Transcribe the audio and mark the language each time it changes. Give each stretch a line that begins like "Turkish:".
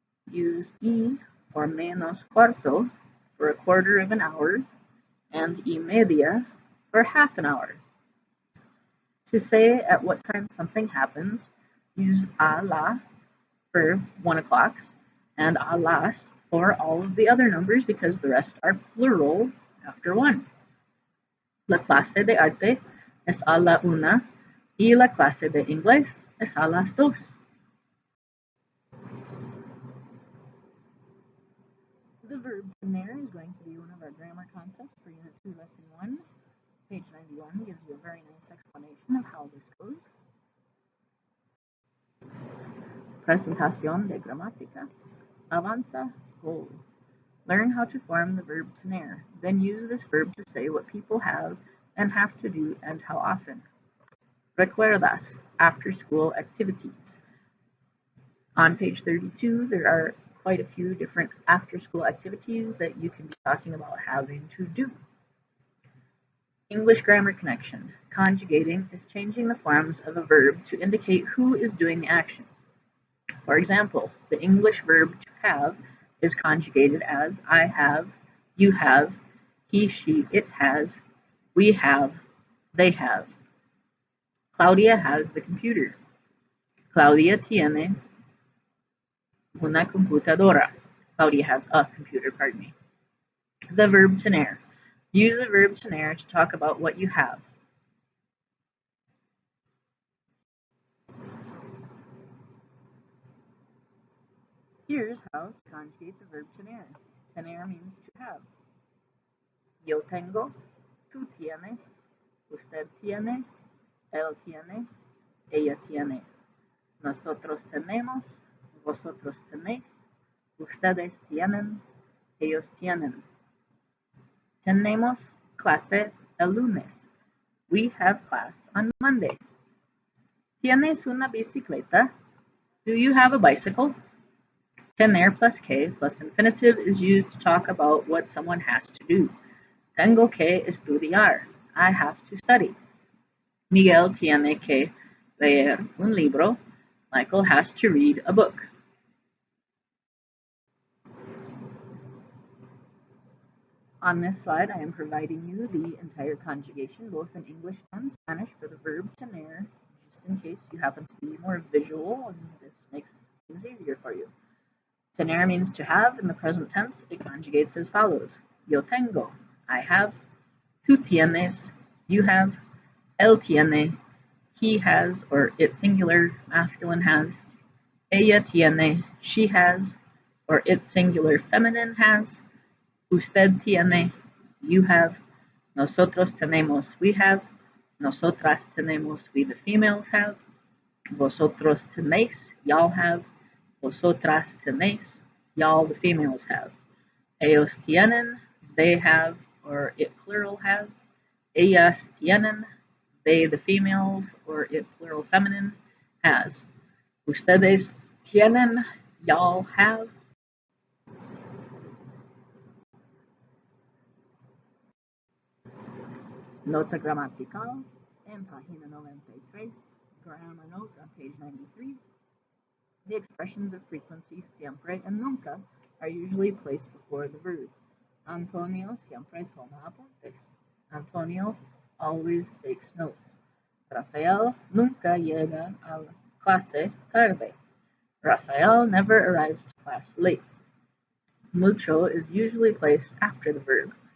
English: Use y or menos cuarto for a quarter of an hour and y media for half an hour. To say at what time something happens, use a la for 1 o'clock and a las for all of the other numbers because the rest are plural after 1.
Spanish: La clase de arte es a la una y la clase de inglés es a las 2.
English: The verb tener is going to be one of our grammar concepts for Unit 2, Lesson 1. Page 91 gives you a very nice explanation of how this goes.
Spanish: Presentación de gramática. Avanza, goal.
English: Learn how to form the verb tener. Then use this verb to say what people have and have to do and how often. Recuerdas, after-school activities. On page 32, there are quite a few different after-school activities that you can be talking about having to do. English grammar connection. Conjugating is changing the forms of a verb to indicate who is doing the action. For example, the English verb to have is conjugated as I have, you have, he, she, it has, we have, they have. Claudia has the computer.
Spanish: Claudia tiene una computadora.
English: Claudia has a computer, pardon me. The verb tener. Use the verb tener to talk about what you have. Here's how to conjugate the verb tener. Tener means to have.
Spanish: Yo tengo, tú tienes, usted tiene, él tiene, ella tiene. Nosotros tenemos, vosotros tenéis, ustedes tienen, ellos tienen. Tenemos clase el lunes.
English: We have class on Monday.
Spanish: ¿Tienes una bicicleta?
English: Do you have a bicycle? Tener plus que plus infinitive is used to talk about what someone has to do.
Spanish: Tengo que estudiar.
English: I have to study.
Spanish: Miguel tiene que leer un libro.
English: Michael has to read a book. On this slide, I am providing you the entire conjugation, both in English and Spanish, for the verb tener, just in case you happen to be more visual and this makes things easier for you. Tener means to have. In the present tense, it conjugates as follows. Yo tengo, I have. Tú tienes, you have. Él tiene, he has, or it singular, masculine has. Ella tiene, she has, or it singular, feminine has. Usted tiene, you have. Nosotros tenemos, we have. Nosotras tenemos, we the females have. Vosotros tenéis, y'all have. Vosotras tenéis, y'all the females have. Ellos tienen, they have, or it plural has. Ellas tienen, they the females, or it plural feminine has. Ustedes tienen, y'all have.
Spanish: Nota gramatical en página 93,
English: grammar note on page 93. The expressions of frequency siempre and nunca are usually placed before the verb.
Spanish: Antonio siempre toma apuntes.
English: Antonio always takes notes.
Spanish: Rafael nunca llega a la clase tarde.
English: Rafael never arrives to class late. Mucho is usually placed after the verb.